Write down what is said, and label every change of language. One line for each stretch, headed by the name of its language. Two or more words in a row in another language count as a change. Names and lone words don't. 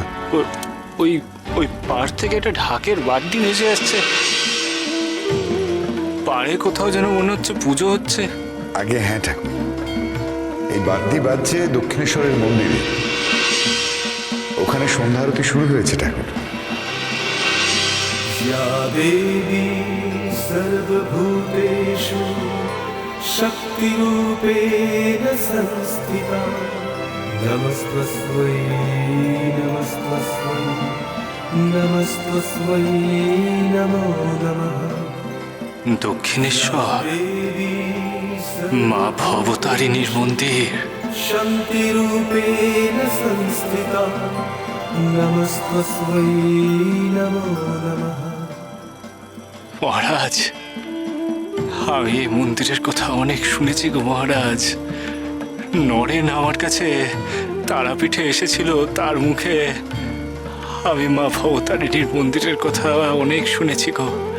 Bangla: ওই ওই পাড় থেকে একটা ঢাকের বাদ্যি ভেসে আসছে। পাড়ে কোথাও যেন মনে হচ্ছে পুজো হচ্ছে। আগে হ্যাঁ ঠাকুর, এই বাদ্যি বাজছে দক্ষিণেশ্বরের মন্দিরে। ওখানে সন্ধ্যা আরতি শুরু হয়েছে ঠাকুর।
Sanskrit: या देवी सर्वभूतेषु शक्तिरूपेण संस्थिता नमस्तस्मै नमस्तस्मै नमस्तस्मै नमो नमः।
Bangla: দক্ষিণেশ্বর মা ভবতারিণীর মন্দির।
Sanskrit: शान्तिरूपेण संस्थिता नमस्तस्मै नमो नमः।
Bangla: মহারাজ, আমি এই মন্দিরের কথা অনেক শুনেছি গো মহারাজ। নরেন আমার কাছে তারাপীঠে এসেছিল, তার মুখে আমি মা ভবতারিণীর মন্দিরের কথা অনেক শুনেছি গো।